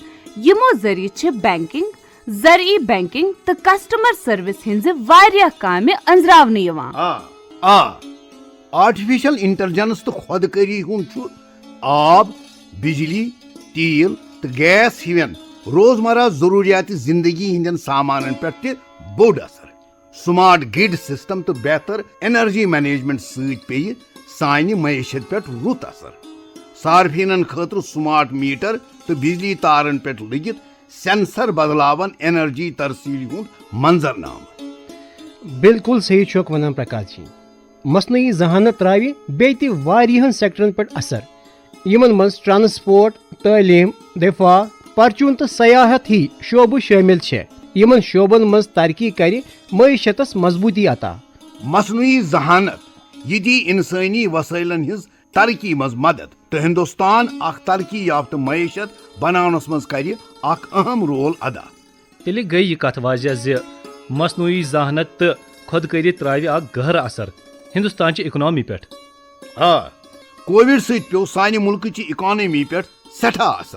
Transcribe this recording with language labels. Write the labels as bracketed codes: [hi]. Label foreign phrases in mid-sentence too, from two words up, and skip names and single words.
[ks] یمو ذریعہ چھ بینکنگ، زرعی بینکنگ تہٕ [en] customer service [ks] ہنزِ واریاہ کامہِ أنزراونہٕ یِوان. [en] artificial intelligence [ks] تو خودکاری ہند آب، بجلی، تیل تو گیس ہِوین روزمرہ ضروریات زندگی ہندین سامانن پہ بوڑ اثر. [en] smart grid system [ks] تو بہتر [en] energy management [ks] ست پی سانہ معیشت پہ رت اثر. صارفینن خاطر [en] smart meter [ks] تو بجلی تارن پہ لگت سینسر بدلاون انرجی ترسیل ہند منظرنامہ. بالکل صحیح چھوک ونان پرکاش جی. مصنوعی ذہانت تراوِ بیٚیہِ تہِ واریاہن سیکٹرن پہ اثر یمن منٛز ٹرانسپورٹ، تعلیم، دفاع، پرچون تو سیاحت ہی شعبہ شٲمِل چھِ. یمن شعبن منٛز ترقی کرِ معیشتس مضبوطی عطا. مصنوعی ذہانت یہ دی انسانی وسائلن ہز ترقی مز مدد تو ہندوستان اخ ترقی یافتہ معیشت بناونس مز کر اخ اہم رول ادا. تیٚلہِ گٔے یہِ کتھ واضح زِ مصنوعی ذہانت تہٕ خودکٲری ترٛاوِ اکھ گہرٕ اثر ہندوستان چہِ اکنامی پٮ۪ٹھ. کووڈ ست پیو سانہ ملک چہ اکانمی پہ سٹھا اثر.